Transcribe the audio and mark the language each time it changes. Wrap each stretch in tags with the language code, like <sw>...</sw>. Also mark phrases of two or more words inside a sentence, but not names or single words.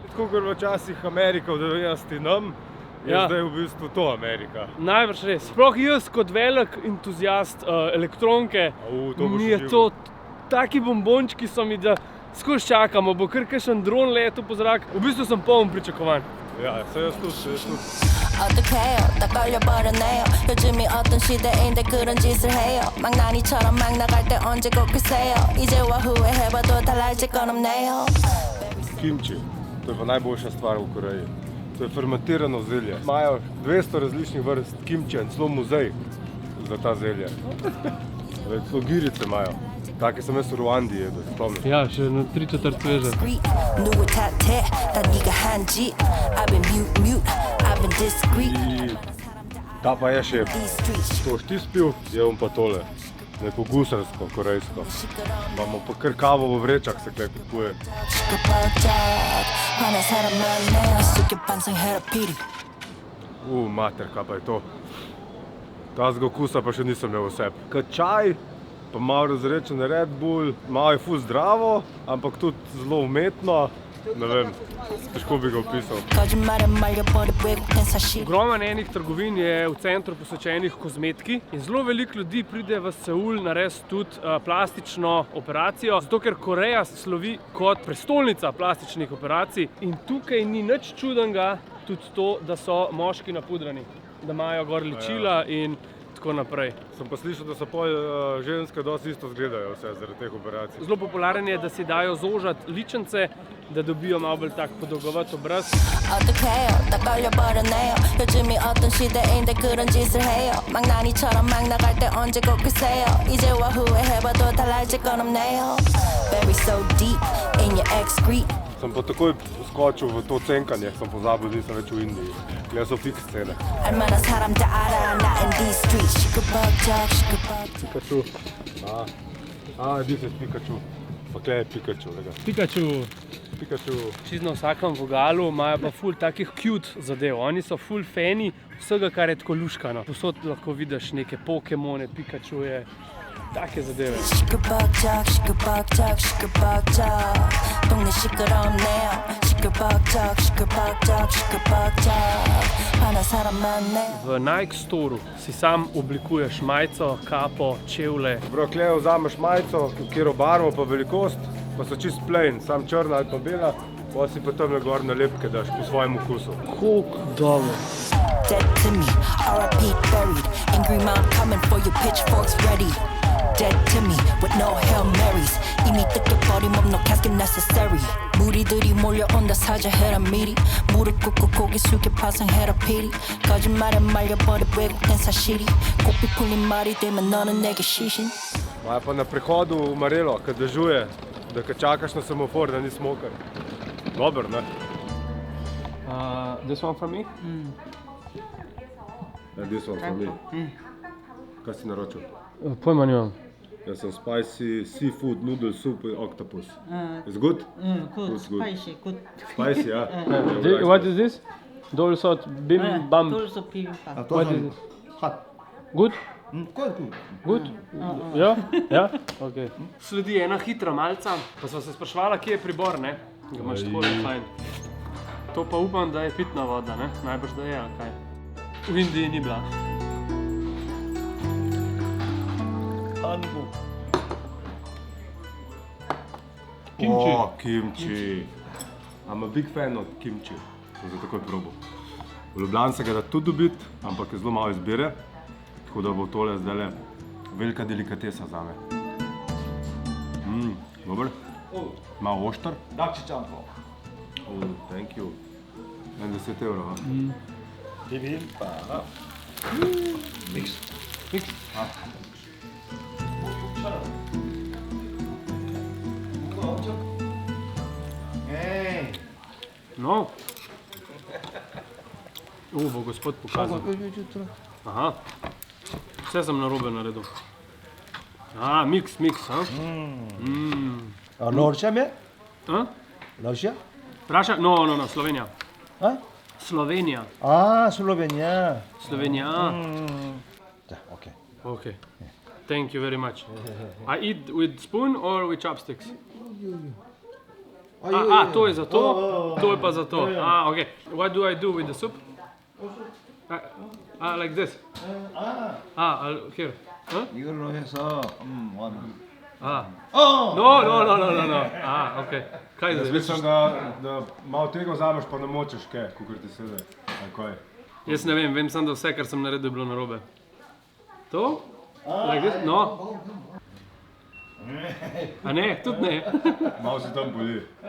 <sl>Tako kot včasih Amerika v 90. nam, je zdaj v bistvu to Amerika. Najbrž res. Sploh jaz kot velik entuzijast elektronke, to boš mi je užival. to taki bombončki so mi, da skozi čakamo, bo kar kakšen dron letel po zrak. V bistvu sem poln pričakovanj. Ja, se jaz tudi.</sl> <ko>어떡해요 다 걸려버렸네요 요즘이 어떤 시대인데 그런 짓을 해요 망나니처럼 막 나갈 때 언제 꼭 글쎄요 이제와 후회해봐도 달라질 건 없네요</ko> <sl>Kimči, to je pa najboljša stvar v Koreji. To je fermentirano zelje. Imajo 200 različnih vrst kimčija in celo muzej za ta zelje. Celo girice imajo. Take sem jaz v Ruandi jedel, spomnim. Ja, še na 3/4 sveže.</sl> <ko>누구 탓해 다 네가 한지</ko> <en>I've been mute I've been discreet</en> <sl>Ta pa je šef.</sl> <en>These streets</en> <sl>To boš ti spil, jevem pa tole. Neko gusarsko, korejsko. Imamo pa kar kavo v vrečah, se kaj kupuje.</sl> <ko>시끄벅적 화난 사람 많네요 숙여 반성해라 피리</ko> <sl>Mater, kaj pa je to? Tazga okusa pa še nisem imel v sebi. Kot čaj, pa malo razrečen Red Bull, malo je ful zdravo, ampak tudi zelo umetno. Ne vem, težko bi ga opisal.</sl> <ko>거짓말에 말려버린 외국인 사실</ko> <sl>Ogromno enih trgovin je v centru posvečenih kozmetiki in zelo veliko ljudi pride v Seul narediti tudi plastično operacijo, zato ker Koreja slovi kot prestolnica plastičnih operacij in tukaj ni nič čudenega tudi to, da so moški napudrani, da imajo gor ličila in tako naprej. Sem pa slišal, da so pol ženske dosti isto zgledajo vse zaradi teh operacij. Zelo popularen je, da si dajo zožati ličence, da dobijo malo bolj tak podolgovat obraz.</sl> <ko>어떡해요 다 걸려버렸네요 요즘이 어떤 시대인데 그런 짓을 해요 망나니처럼 막 나갈 때 언제 꼭 글쎄요 이제와 후회해봐도 달라질 건 없네요</ko> <en>Bury so deep in your excrete</en> <sl>Sem pa takoj skočil v to cenkanje, sem pozabil, nisem več v Indiji. Gle so fix cene.</sl> <ko>얼마나 사람들 알아 나</ko> <en>in these streets</en> <ko>시끄벅적</ko> <en>Pikachu. This is Pikachu.</en> <sl>Pa kle je Pikachu, lega. Pikachu. Čisto na vsakem vogalu imajo pa ful takih cute zadev. Oni so ful fani vsega, kar je tako luškano. Posod lahko vidiš neke Pokemone, Pikachuje, take zadeve.</sl> <ko>시끄벅적 시끄벅적 시끄벅적 동네 시끄럽네요 시끄벅적 시끄벅적 시끄벅적 화난 사람 많네요</ko> <sl>V Nike Storeu si sam oblikuješ majico, kapo, čevlje. Bro, kle vzameš majico, kjero barvo pa velikost, pa so čist plain, sam črna ali pa bela, pa si pa tamle gor nalepke daš po svojem okusu. Koliko dobro.</sl> <en>Dead to me, R.I.P. buried Angry mom coming for your pitchforks ready Dead to me with no Hail Marys</en> <ko>이미 뜯겨버림 없는</ko> <en>casket unnecessary.</en> <ko>무리들이 몰려온다 사자해라 미리. 무릎 꿇고 고개 숙여 파상해라 피리. 거짓말에 말려버려 왜곡된 사실이. 꽃비 풀린 말이 되면 너는 내게 시신.</ko> <sl>Maja pa na prehodu umarelo, kad dežuje, da kad čakaš na semafor, da ni smokar. Dober, ne?</sl> <en>This one for me? This one for me.</en> <sl>Kaj si naročil? Pojma nimam. Jaz sem</sl> <en>spicy seafood noodle soup with octopus. Is good? Good, It's good. spicy, good.</en> <sl>Spicy, ja?</sl> <en>What is this? Dol salt, bim bam. Also bibimbap. What is this? Hot. Good? Good. Good?</en> <sl>Ja? Ja? Ok. Sledi ena hitra malca, pa sva se spraševala, kje je pribor, ne? Ga imaš tako fajn. To pa upam, da je pitna voda, ne? Najbrž da je, ali kaj? V Indiji ni bila. Kimči. O, kimči.</sl> <en>I'm a big fan of kimči.</en> <sl>Sem že takoj probal. V Ljubljani se ga da tudi dobiti, ampak je zelo malo izbire. Tako da bo tole zdajle velika delikatesa zame. Dober? Malo oštar. Dakši čampo.</sl> <en>Thank you. 10 evrov, ha? Bibimbap. Mix. Ej.</en> <sl>No. Bo gospod pokazal. Aha. Vse sem narobe naredil.</sl> <en>Mix, ha?</en> <sl>Norča me? A? Norča? Praša? No, Slovenija. A? Slovenija. Slovenija. Slovenija. Da, okej.</sl> <en>Okay. Thank you very much. I eat with spoon or with chopsticks?</en> <sl>To je za to? To je pa za to. Okay.</sl> <en>What do I do with the soup? Like this? Here. Huh?</en> <ko>이걸로 해서 one.</ko> <en>No.</en> <sl>Okay. Kaj Jaz zdaj? mislim, da malo tega vzameš, pa ne močeš kaj, kakor ti sede. Kaj? Jaz ne vem samo, da vse, kar sem naredil, je bilo narobe. To?</sl> <en>Like this? No.</en> <sl>A ne, tudi ne. Malo se tam boli.</sl>